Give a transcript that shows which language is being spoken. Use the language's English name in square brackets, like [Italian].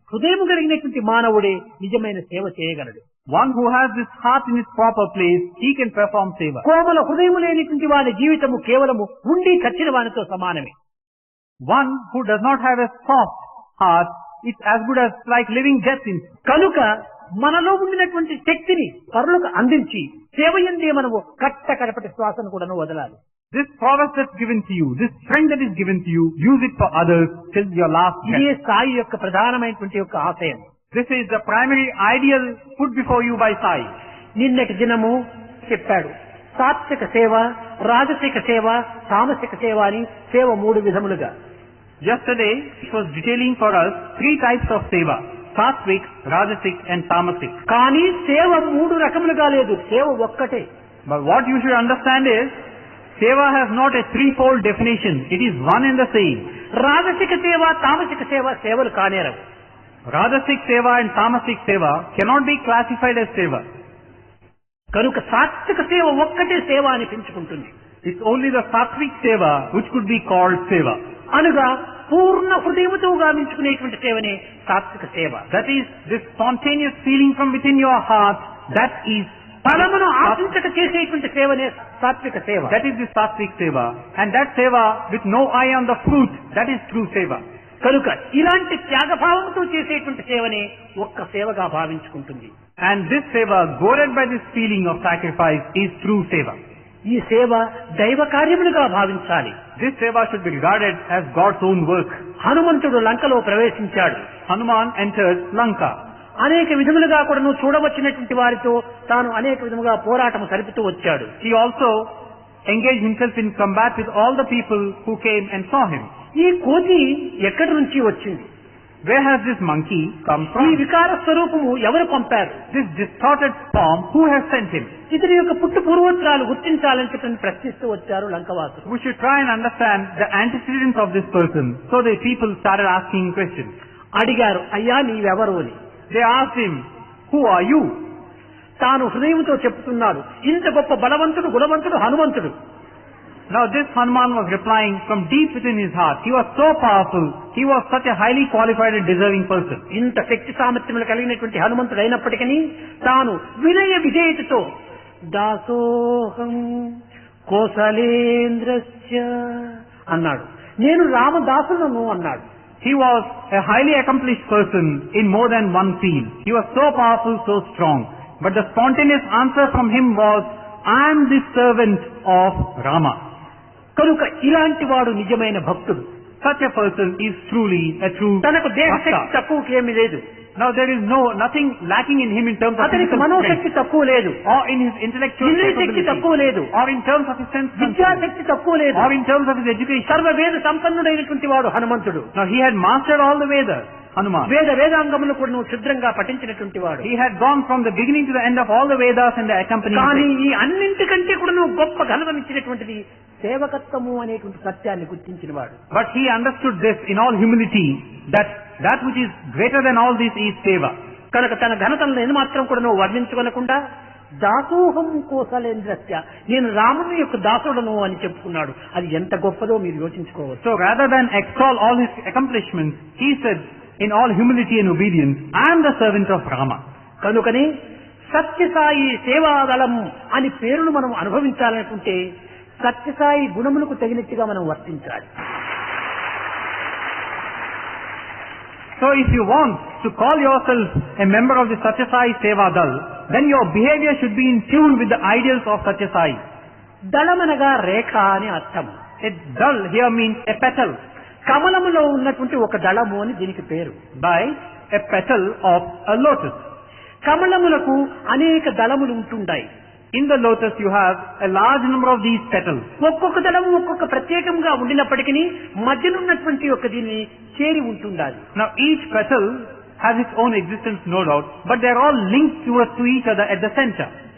[Telugu] హృదయం కలిగినటువంటి మానవుడే నిజమైన సేవ చేయగలడు. [English] One who has this heart in its proper place, he can perform seva. [Telugu] కోమల హృదయం లేనిటువంటి వారి జీవితము కేవలము ఉండి చచ్చిన వానితో సమానమే. [English] One who does not have a soft heart, it's as good as like living death in. [Telugu] కనుక మనలో ఉండినటువంటి శక్తిని పరులకు అందించి సేవయందే మనము కడపటి శ్వాసను కూడా వదలాలి. [English] This prowess that's given to you, this strength that is given to you, use it for others till your last breath. [Telugu] ఇదే సాయి యొక్క ప్రధానమైనటువంటి యొక్క ఆశయం. [English] This is the primary ideal put before you by Sai. [Telugu] నిన్నటి దినము చెప్పాడు, సాత్విక సేవ, రాజసిక సేవ, తామసిక సేవ అని సేవ మూడు విధములుగా. [English] Yesterday, it was detailing for us 3 types of seva: Satvik, Rajasic and Tamasic. [Telugu] కానీ సేవ మూడు రకములుగా లేదు, సేవ ఒక్కటే. [English] But what you should understand is, seva has not a threefold definition. It is one and the same. [Telugu] రాజసిక సేవ తామసిక సేవ సేవలు కానేరవు. [English] Rajasic seva and tamasic seva cannot be classified as seva. [Telugu] కనుక సాత్విక సేవ ఒక్కటే సేవ అనిపించుకుంటుంది. [English] It's only the sattvic seva which could be called seva. [Telugu] అనగా పూర్ణ హృదయముతో గావించుకునేటువంటి సేవనే సాత్విక సేవ. [English] That is, this spontaneous feeling from within your heart, that is [Telugu] ఫలమును ఆశించక చేసేటువంటి సేవనే సాత్విక సేవ. [English] That is the sattvic seva. And that seva with no eye on the fruit, that is true seva. [Telugu] కనుక ఇలాంటి త్యాగభావంతో చేసేటువంటి సేవనే ఒక్క సేవగా భావించుకుంటుంది. [English] And this seva, goaded by this feeling of sacrifice, is true seva. [Telugu] ఈ సేవ దైవ కార్యములుగా భావించాలి. [English] This seva should be regarded as God's own work. [Telugu] హనుమంతుడు లంకలో ప్రవేశించాడు. [English] Hanuman entered Lanka. [Telugu] అనేక విధములుగా కూడా నువ్వు చూడవచ్చినటువంటి వారితో తాను అనేక విధముగా పోరాటం సరిపుతూ వచ్చాడు. [English] He also engaged himself in combat with all the people who came and saw him. [Telugu] ఈ కోతి ఎక్కడి నుంచి వచ్చింది? [English] Where has this monkey come [Telugu] ఈ [English] from? [Telugu] వికార స్వరూపము ఎవరు పంపారు? [English] This distorted form, who has sent him? [Telugu] ఇతని యొక్క పుట్టు పూర్వోత్తరాలు గుర్తించాలని చెప్పి ప్రశ్నిస్తూ వచ్చారు లంకవాసులు. [English] We should try and understand the antecedents of this person. So the people started asking questions. [Telugu] అడిగారు, అయ్యా నీవెవరు అని. [English] They asked him, who are you? [Telugu] తాను హృదయంతో చెప్తున్నాడు, ఇంత గొప్ప బలవంతుడు గుణవంతుడు హనుమంతుడు. [English] Now this Hanuman was replying from deep within his heart. He was so powerful. He was such a highly qualified and deserving person. [Telugu] ఇంత శక్తి సామర్థ్యములు కలిగినటువంటి హనుమంతుడు అయినప్పటికీ తాను వినయ విధేయతతో [Sanskrit] దాసోహం కోసలేంద్రస్య [Telugu] అన్నాడు. నేను రామదాసులను అన్నాడు. [English] He was a highly accomplished person in more than one field. He was so powerful, so strong. But the spontaneous answer from him was, I am the servant of Rama. [Telugu] కనుక ఇలాంటి వాడు నిజమైన భక్తుడు. [English] Such a person is truly a true [Telugu] తనకు దేహశక్తి [English] Bhakta. [Telugu] తక్కువకేమీ లేదు. [English] Now there is nothing lacking in him in terms of [Telugu] అతనికి [English] physical [Telugu] మనోశక్తి [English] strength, [Telugu] తక్కువ లేదు. [English] or in his intellectual [Telugu] ఇంద్రియ శక్తి [English] capability, [Telugu] తక్కువ లేదు. [English] or in terms of his sense control, [Telugu] Vidyashakti తక్కువ లేదు. [English] or in terms of his education. [Telugu] సర్వవేద సంపన్నుడైనటువంటి వాడు హనుమంతుడు. [English] Now he had mastered all the Vedas, Hanuman. [Telugu] వేదాంగములు కూడా నువ్వు క్షుద్రంగా పఠించినటువంటి వాడు. [English] He had gone from the beginning to the end of all the Vedas and the accompanying [Telugu] కానీ [English] texts. [Telugu] ఈ అన్నింటికంటే కూడా నువ్వు గొప్ప ఘనతం ఇచ్చినటువంటిది సేవకత్వము అనేటువంటి సత్యాన్ని గుర్తించిన వాడు. [English] But he understood this in all humility, that which is greater than all this is seva. [Telugu] కనుక తన ఘనతలను ఏమాత్రం కూడా నువ్వు వర్ణించుకొనకుండా [Sanskrit] దాసోహం కోసలేంద్రస్య, [Telugu] నేను రాముని యొక్క దాసుడను అని చెప్పుకున్నాడు. అది ఎంత గొప్పదో మీరు యోచించుకోవచ్చు. [English] So rather than extol all his accomplishments, he said in all humility and obedience, I am the servant of Rama. [Telugu] కనుకని సత్యసాయి సేవాదళం అని పేరును మనం అనుభవించాలనుకుంటే సత్యసాయి గుణములకు తగినట్టుగా మనం వర్తించాలి. [English] So if you want to call yourself a member of the Satyasai Seva Dal, then your behavior should be in tune with the ideals of Satyasai. [Telugu] దళమనగా రేఖ అని అర్థం. [English] A dal here means a petal. [Telugu] కమలములో ఉన్నటువంటి ఒక దళము అని దీనికి పేరు. [English] By a petal of a lotus. [Telugu] కమలములకు అనేక దళములు ఉంటుంటాయి. [English] In the lotus you have a large number of these petals. [Telugu] ఒక్కొక్క దళము ఒక్కొక్క ప్రత్యేకంగా ఉండినప్పటికీ మధ్యనున్నటువంటి ఒక దీన్ని చేరి ఉంటుండాలి. [English] Now each petal has its own existence, no doubt, but they are all linked to each other at the center.